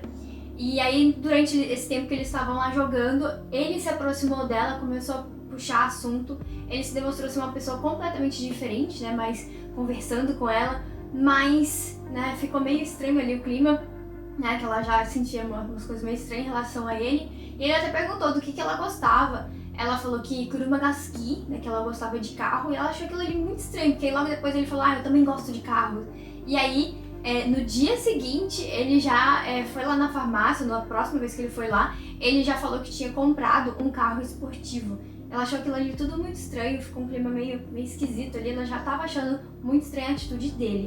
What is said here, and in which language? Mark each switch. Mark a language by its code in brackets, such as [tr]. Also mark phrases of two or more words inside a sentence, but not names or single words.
[pt] E aí, durante esse tempo que eles estavam lá jogando, ele se aproximou dela, começou a puxar assunto. Ele se demonstrou ser uma pessoa completamente diferente, né, mas conversando com ela, mas, né, ficou meio estranho ali o clima, né, que ela já sentia umas coisas meio estranhas em relação a ele. E ele até perguntou do que ela gostava. Ela falou que [ja] 車が好き, [pt] né, que ela gostava de carro, e ela achou aquilo ali muito estranho, porque logo depois ele falou, eu também gosto de carro. E aí, no dia seguinte, ele já foi lá na farmácia, na próxima vez que ele foi lá, ele já falou que tinha comprado um carro esportivo. Ela achou aquilo ali tudo muito estranho, ficou um clima meio esquisito ali, ela já estava achando muito estranha a atitude dele.